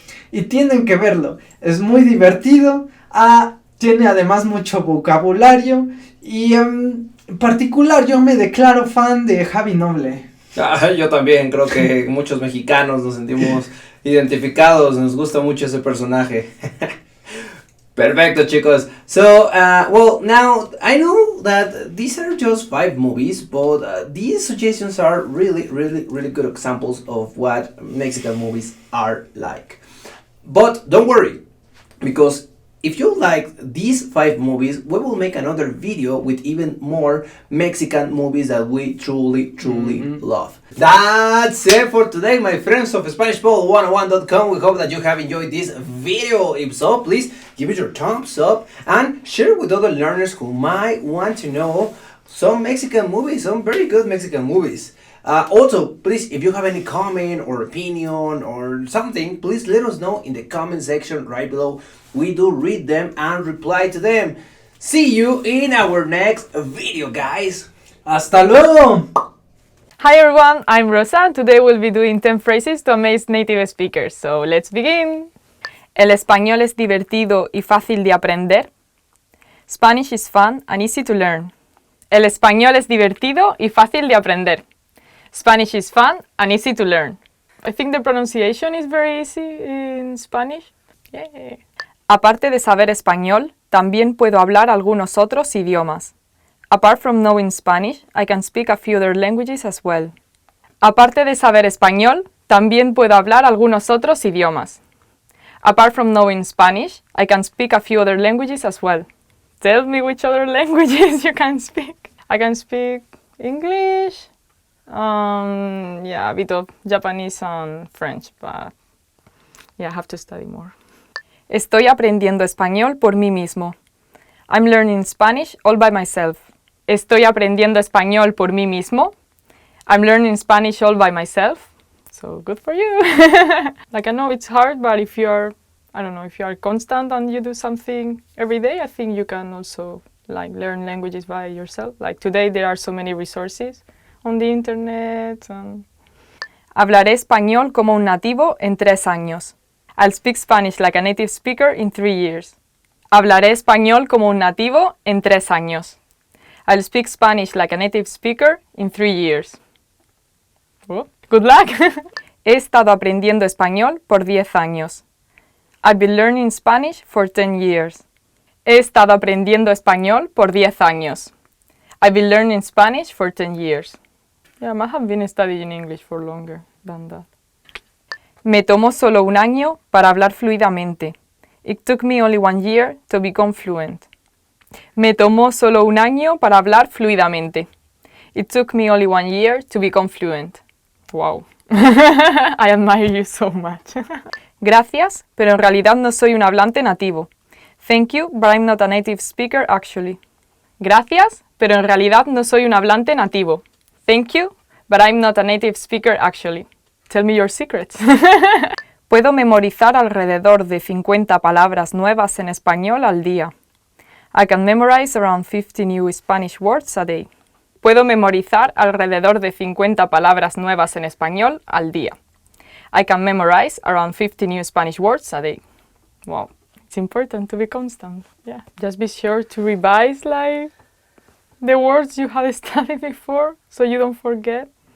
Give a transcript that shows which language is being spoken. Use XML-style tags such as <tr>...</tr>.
<es>Y tienen que verlo, es muy divertido, tiene además mucho vocabulario y en particular yo me declaro fan de Javi Noble. Yo también creo que muchos mexicanos nos sentimos identificados, nos gusta mucho ese personaje. Perfecto, chicos.</es> <en>So, well, now I know that these are just 5 movies, but these suggestions are really good examples of what Mexican movies are like. But don't worry, because if you like these 5 movies, we will make another video with even more Mexican movies that we truly love. That's it for today, my friends of SpanishPod101.com. We hope that you have enjoyed this video. If so, please give it your thumbs up and share with other learners who might want to know some Mexican movies, some very good Mexican movies. Also, please, if you have any comment or opinion or something, please let us know in the comment section right below. We do read them and reply to them. See you in our next video, guys.</en> <es>¡Hasta luego!</es> <en>Hi everyone, I'm Rosa and today we'll be doing 10 phrases to amaze native speakers. So let's begin.</en> <es>El español es divertido y fácil de aprender.</es> <en>Spanish is fun and easy to learn.</en> <es>El español es divertido y fácil de aprender.</es> <en>Spanish is fun and easy to learn. I think the pronunciation is very easy in Spanish. Yeah.</en> <es>Aparte de saber español, también puedo hablar algunos otros idiomas.</es> <en>Apart from knowing Spanish, I can speak a few other languages as well.</en> <es>Aparte de saber español, también puedo hablar algunos otros idiomas.</es> <en>Apart from knowing Spanish, I can speak a few other languages as well. Tell me which other languages you can speak. I can speak English, a bit of Japanese and French, but yeah, I have to study more.</en> <es>Estoy aprendiendo español por mí mismo.</es> <en>I'm learning Spanish all by myself.</en> <es>Estoy aprendiendo español por mí mismo.</es> <en>I'm learning Spanish all by myself. So good for you. Like I know it's hard, but if you are constant and you do something every day, I think you can also learn languages by yourself. Like today there are so many resources on the internet.</en> <es>Hablaré español como un nativo en 3 años.</es> <en>I'll speak Spanish like a native speaker in 3 years.</en> <es>Hablaré español como un nativo en 3 años.</es> <en>I'll speak Spanish like a native speaker in 3 years. Oh. Good luck!</en> <es>He estado aprendiendo español por 10 años.</es> <en>I've been learning Spanish for 10 years.</en> <es>He estado aprendiendo español por 10 años.</es> <en>I've been learning Spanish for 10 years. Yeah, I might have been studying English for longer than that.</en> <es>Me tomó solo un año para hablar fluidamente.</es> <en>It took me only 1 year to become fluent.</en> <es>Me tomó solo un año para hablar fluidamente.</es> <en>It took me only 1 year to become fluent. Wow. I admire you so much.</en> <es>Gracias, pero en realidad no soy un hablante nativo.</es> <en>Thank you, but I'm not a native speaker actually.</en> <es>Gracias, pero en realidad no soy un hablante nativo.</es> <en>Thank you, but I'm not a native speaker actually. Tell me your secrets.</en> <es>Puedo memorizar alrededor de 50 palabras nuevas en español al día.</es> <en>I can memorize around 50 new Spanish words a day.</en> <es>Puedo memorizar alrededor de 50 palabras nuevas en español al día.</es> <en>I can memorize around 50 new Spanish words a day. Wow, it's important to be constant. Yeah, just be sure to revise like the words you had studied before so you don't forget.</en>